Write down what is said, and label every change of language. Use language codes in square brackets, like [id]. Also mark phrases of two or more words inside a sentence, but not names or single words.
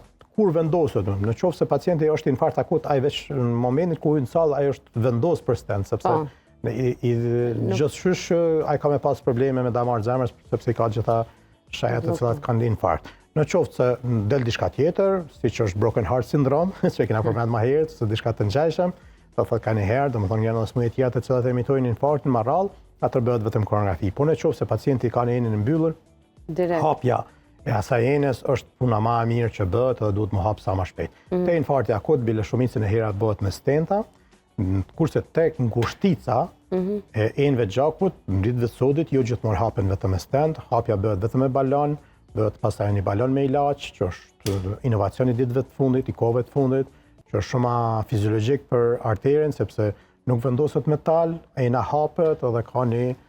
[sq] Kur vendoset, në qoftë se pacienti është infarkt akut, ai veç në momentin ku hyn në sallë, ai është vendos për stent, sepse gjithçysh ai ka me pas probleme me damar zemrës, sepse i ka gjitha shajat të cilat kanë infarkt. Në qoftë se del diçka tjetër, siç është [en] broken heart syndrome, [sq] që e kena përmend më herët, se diçka të ngjashme, do thotë ka një herë, domethënë janë edhe smundje tjera të cilat emitojnë infarktin më rrallë, atë bëhet vetëm koronografi. Po në qoftë se pacienti ka një enin e mbyllur, hapja e asaj enës është puna më e mirë që bëhet dhe duhet më hap sa më shpejt. Te infarkti akut bile shumicën e herat bëhet me stenta, kurse tek ngushtica e enëve gjakut, në ditëve të sodit jo gjithmonë hapen vetëm me stent, hapja bëhet vetëm me balon, bëhet pastaj një balon me ilaç, që është inovacioni i ditëve të fundit, i kohëve të fundit, që është shumë fiziologjik për arterin, sepse nuk vendoset metal, ena hapet edhe ka një